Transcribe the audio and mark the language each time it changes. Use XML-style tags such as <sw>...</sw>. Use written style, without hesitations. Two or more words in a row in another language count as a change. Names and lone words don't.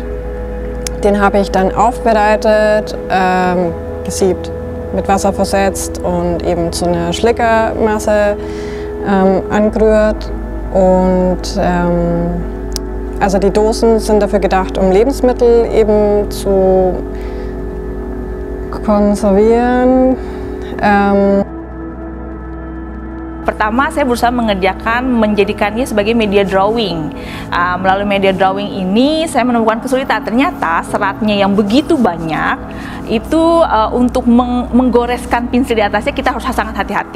<de>Den habe ich dann aufbereitet, gesiebt, mit Wasser versetzt und eben zu einer Schlickermasse angerührt. Und also die Dosen sind dafür gedacht, um Lebensmittel eben zu konservieren.</de> <id>Pertama, saya berusaha menjadikannya sebagai</id> <en>media drawing.</en> <id>Melalui</id> <en>media drawing</en> <id>ini, saya menemukan kesulitan. Ternyata seratnya yang begitu banyak, itu untuk menggoreskan pensil di atasnya kita harus sangat hati-hati.</id>